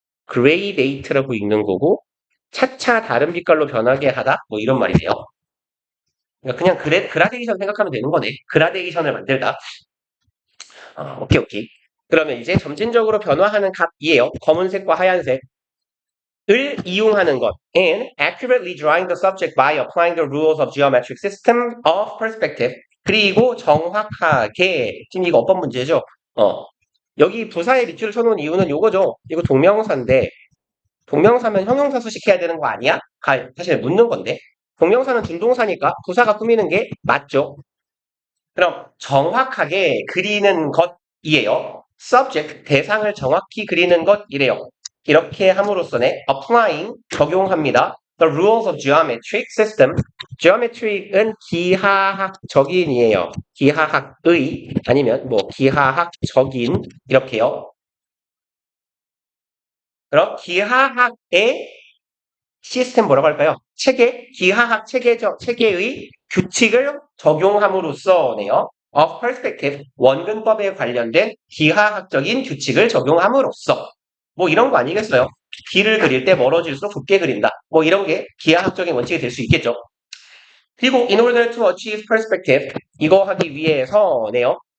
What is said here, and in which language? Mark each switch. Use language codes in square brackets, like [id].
[ko] gradate라고 읽는 거고 차차 다른 빛깔로 변하게 하다? 뭐 이런 말이네요. 그러니까 그냥 그라데이션 생각하면 되는 거네. 그라데이션을 만들다. 오케이. 그러면 이제 점진적으로 변화하는 값이에요. 검은색과 하얀색. 을 이용하는 것. [en] And accurately drawing the subject by applying the rules of geometric system of perspective. [ko] 그리고 정확하게, 지금 이거 어법 문제죠? 여기 부사에 밑줄을 쳐놓은 이유는 요거죠. 이거 동명사인데, 동명사면 형용사 수식해야 되는 거 아니야? 사실 묻는 건데. 동명사는 준동사니까 부사가 꾸미는 게 맞죠? 그럼 정확하게 그리는 것이에요. subject, 대상을 정확히 그리는 것이래요. 이렇게 함으로써는 applying, 적용합니다. [en] The rules of geometric system. [ko] geometric은 기하학적인이에요. 기하학의 아니면 뭐 기하학적인 이렇게요. 그럼 기하학의 시스템 뭐라고 할까요? 기하학 체계의 규칙을 적용함으로써네요. [en] of perspective, [ko] 원근법에 관련된 기하학적인 규칙을 적용함으로써 뭐 이런 거 아니겠어요? 길을 그릴 때 멀어질수록 좁게 그린다. 뭐 이런 게 기하학적인 원칙이 될 수 있겠죠. 그리고 [en] in order to achieve perspective, [ko] 이거 하기 위해서네요.